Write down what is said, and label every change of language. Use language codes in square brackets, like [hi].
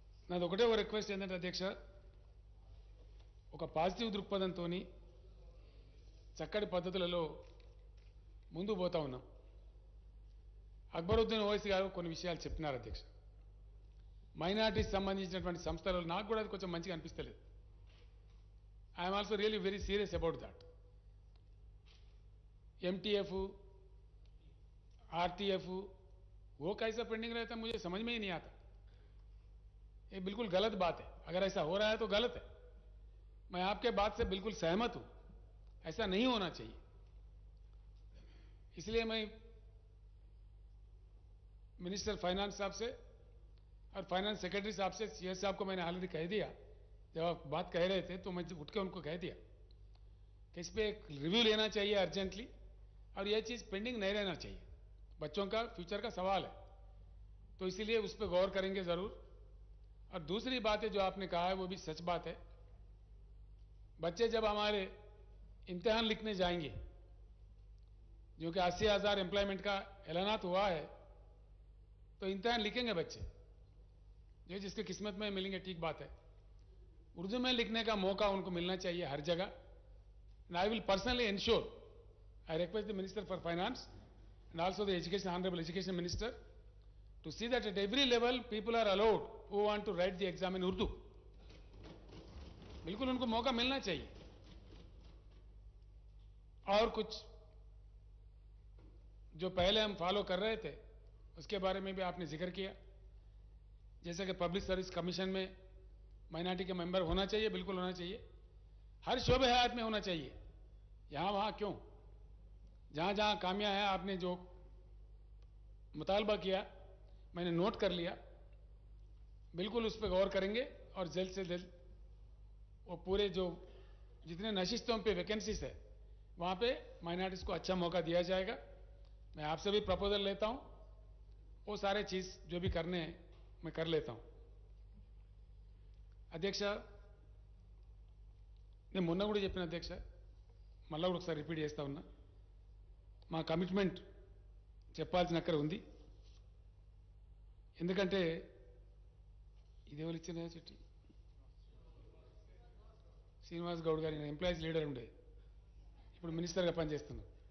[te] నాది ఒకటే ఒక రిక్వెస్ట్ ఏంటంటే అధ్యక్ష, ఒక పాజిటివ్ దృక్పథంతో చక్కటి పద్ధతులలో ముందుకు పోతా ఉన్నాం. అక్బరుద్దీన్ ఓవైసీ గారు కొన్ని విషయాలు చెప్పినారు అధ్యక్ష. మైనార్టీస్ సంబంధించినటువంటి సంస్థలు నాకు కూడా అది కొంచెం మంచిగా అనిపిస్తలేదు. [en] I'm also really very serious about that. [hi] MTF, RTF वो कैसा पेंडिंग रहता है मुझे समझ में ही नहीं आता. ये बिल्कुल गलत बात है. अगर ऐसा हो रहा है तो गलत है. मैं आपके बात से बिल्कुल सहमत हूं. ऐसा नहीं होना चाहिए. इसलिए मैं मिनिस्टर फाइनेंस साहब से और फाइनेंस सेक्रेटरी साहब से, CS साहब को मैंने ऑलरेडी कह दिया. जब आप बात कह रहे थे तो मैं उठ के उनको कह दिया कि इस पर एक रिव्यू लेना चाहिए अर्जेंटली और यह चीज़ पेंडिंग नहीं रहना चाहिए. बच्चों का फ्यूचर का सवाल है, तो इसीलिए उस पर गौर करेंगे ज़रूर. और दूसरी बात है जो आपने कहा है वो भी सच बात है. बच्चे जब हमारे इम्तिहान लिखने जाएंगे, जो कि 80,000 एम्प्लॉयमेंट का ऐलानात हुआ है, तो इम्तिहान लिखेंगे बच्चे जो जिसके किस्मत में मिलेंगे, ठीक बात है. उर्दू में लिखने का मौका उनको मिलना चाहिए हर जगह. [en] And I will personally ensure, I request the Minister for Finance and also the Honorable Education Minister to see that at every level people are allowed who want to write the exam in Urdu. [hi] बिल्कुल उनको मौका मिलना चाहिए. और कुछ जो पहले हम फॉलो कर रहे थे उसके बारे में भी आपने जिक्र किया, जैसे कि पब्लिक सर्विस कमीशन में माइनॉरिटी के मेंबर होना चाहिए, बिल्कुल होना चाहिए. हर शोबे हयात में होना चाहिए. यहाँ वहाँ क्यों, जहाँ जहाँ कामियाँ हैं आपने जो मुतालबा किया मैंने नोट कर लिया. बिल्कुल उस पर गौर करेंगे और जल्द से जल्द वो पूरे जो जितने नशिस्तों पे वैकेंसीज है वहाँ पे माइनॉरिटीज़ को अच्छा मौका दिया जाएगा. मैं आपसे भी प्रपोजल लेता हूँ, वो सारे चीज़ जो भी करने हैं मैं कर लेता हूँ. [te] అధ్యక్ష, నేను మొన్న కూడా చెప్పిన అధ్యక్ష, మళ్ళా కూడా ఒకసారి రిపీట్ చేస్తా ఉన్నా, మా కమిట్మెంట్ చెప్పాల్సిన అక్కడ ఉంది. ఎందుకంటే ఇది ఎవరు ఇచ్చిన చెట్టి శ్రీనివాస్ గౌడ్ గారి ఎంప్లాయీస్ లీడర్ ఉండే, ఇప్పుడు మినిస్టర్గా పనిచేస్తున్నారు.